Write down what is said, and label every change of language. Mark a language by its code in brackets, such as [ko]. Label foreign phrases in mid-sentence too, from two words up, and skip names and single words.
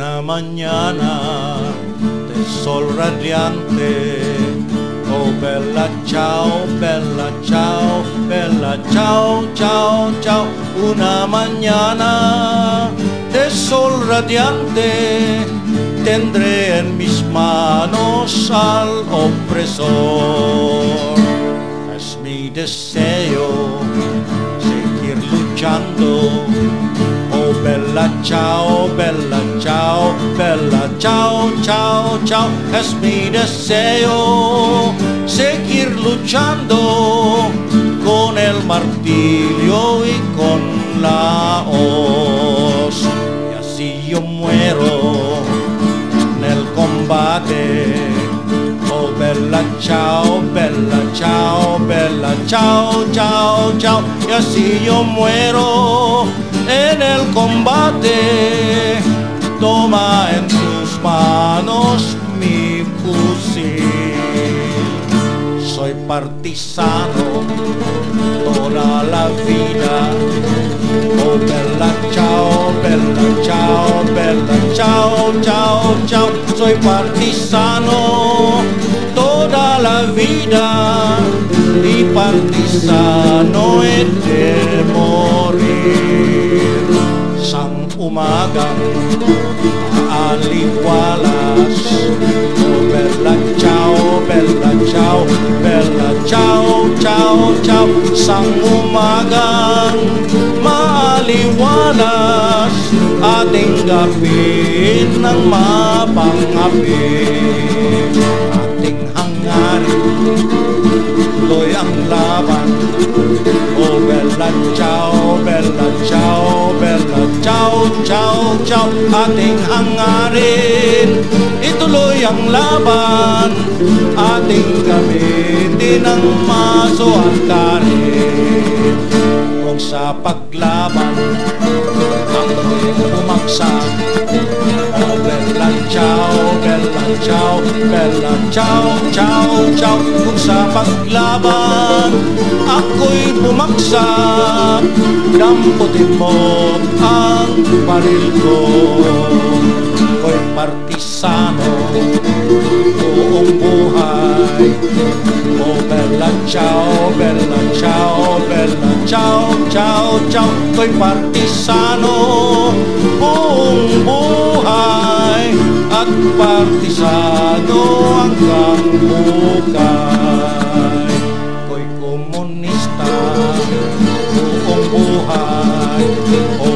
[es] mañana de sol radiante. [it] Oh, bella ciao, bella ciao, bella ciao, ciao, ciao. [es] Una mañana de sol radiante tendré en mis manos al opresor. Es mi deseo seguir luchando. [it] Oh, bella ciao, bella ciao, bella ciao, ciao, ciao. [es] Es mi deseo seguir luchando con el martirio y con la hoz. Y así yo muero en el combate. [it] Oh, bella ciao, bella ciao, bella ciao, ciao, ciao. [es] Y así yo muero en el combate. Toma en tus manos mi fusil. Soy partisano toda la vida. [it] Oh, bella ciao, bella ciao, bella ciao, ciao, ciao. [es] Soy partisano toda la vida y partisano he de morir. [tl] Sang umagang aliwalas. [it] Oh, bella ciao, bella ciao, bella ciao, ciao, ciao. [tl] Sang umagang maaliwalas, ating gapin ng mapangapi. Ating hangarin, tuloy ang laban. [it] Oh, bella ciao, bella ciao, bella ciao, ciao, ciao. [tl] Ating hangarin, ituloy ang laban. Ating gamitin ang maso at karin. Kung sa paglaban ako'y bumaksak. [it] Oh, bella ciao, bella ciao, bella ciao, ciao, ciao. [tl] Kung sa paglaban ako'y bumaksak, damputin mo ang baril ko. Ako'y partisano buong buhay. [it] Oh, bella ciao, bella ciao, bella ciao, ciao, ciao. [tl] Ako'y partisano buong buhay at partisano hanggang hukay. Ako'y komunista buong buhay.